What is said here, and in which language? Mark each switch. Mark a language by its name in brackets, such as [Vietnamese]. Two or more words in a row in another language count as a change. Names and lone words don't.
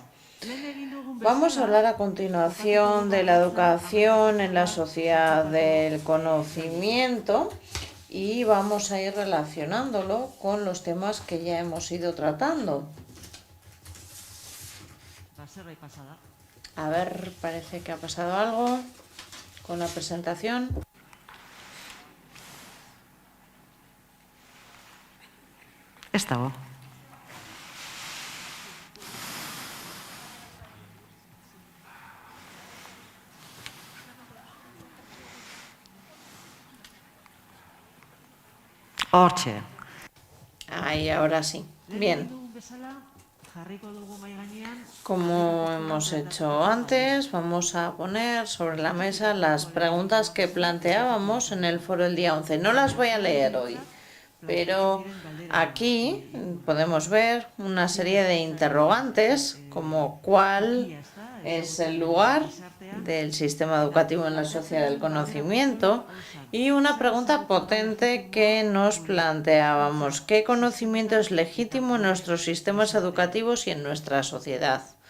[Spanish] Vamos a hablar a continuación de la educación en la sociedad del conocimiento y vamos a ir relacionándolo con los temas que ya hemos ido tratando. A ver, parece que ha pasado algo con la presentación. [Basque] Ez dago. Hortxe. [Spanish] Ahí, ahora sí. Bien. Como hemos hecho antes, vamos a poner sobre la mesa las preguntas que planteábamos en el foro el día 11. No las voy a leer hoy, pero aquí podemos ver una serie de interrogantes como cuál es el lugar del sistema educativo en la sociedad del conocimiento y una pregunta potente que nos planteábamos: ¿qué conocimiento es legítimo en nuestros sistemas educativos y en nuestra sociedad?